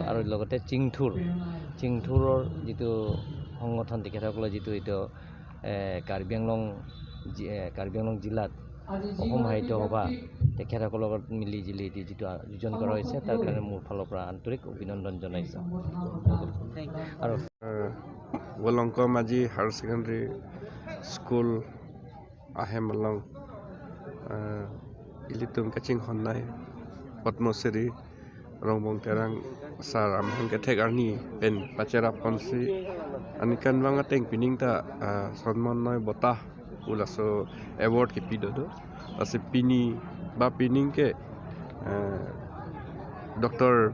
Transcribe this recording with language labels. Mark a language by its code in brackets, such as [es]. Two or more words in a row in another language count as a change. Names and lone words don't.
[as] আৰু লগতে চিংথুৰৰ যিটো সংগঠন, তেখেতসকলে যিটো এইটো কাৰ্বি আংলং জিলাত অসম সাহিত্য সভা তেখেতসকলৰ লগত মিলি জুলি যিটো আয়োজন কৰা হৈছে তাৰ কাৰণে মোৰ ফালৰ পৰা আন্তৰিক অভিনন্দন জনাইছোঁ। আৰু [mjw] Volongkom-aji HS School Ahemlong Ilitum Kaching Honai Padmashree Rongbong Terang Sar Amhang Ketek Arni Ben Pachera Ponsi Anikan Wangateng Pining ta Sonmon Noi Botah ulaso award ke pido do ase pini ba pining ke Dr.